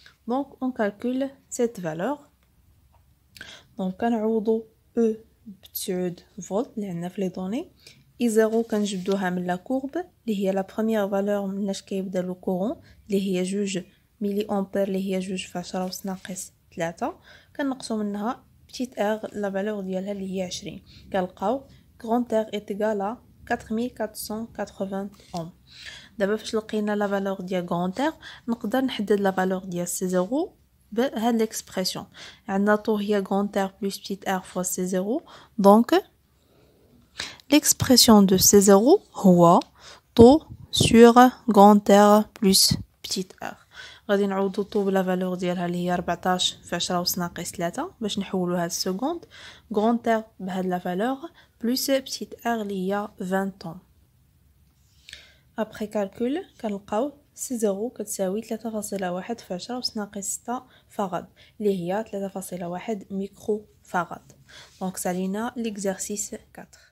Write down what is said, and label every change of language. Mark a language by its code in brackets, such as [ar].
[fr] Donc on calcule cette valeur. [ar] دونك كنعوضو E ب9 فولت اللي عندنا في لي دوني. I0 كنجبدوها من لا كورب اللي هي لا بروميير فالور مناش كيبدا لو كورون اللي هي 2 ملي امبير اللي هي 2 في 10 أس ناقص 3. كنقصو منها بتيت ار لا فالور ديالها اللي هي 20. كنلقاو [fr] grand R est égal à 4480 ohm. [ar] دابا فاش لقينا لا فالور ديال grand R نقدر نحدد لا فالور ديال سي زيرو بهاد ليكسبرسيون. عندنا طو هي [fr] grand R plus petit r fois C0. donc l'expression de C0 [ar] هو طو [fr] sur grand R plus petit r. [ar] غادي نعوضو طو بلا فالور ديالها اللي هي 14 في 10 أس ناقص 3 باش نحولوها للسكوند. [fr] grand R [ar] بهاد لا فالور [fr] plus petit r [ar] اللي هي [fr] 20 ohm. après calcul [ar] كنلقاو C0 كتساوي 3.1 في 10 أس ناقص 6 فاراد اللي هي 3.1 ميكرو فاراد. دونك سالينا l'exercice 4.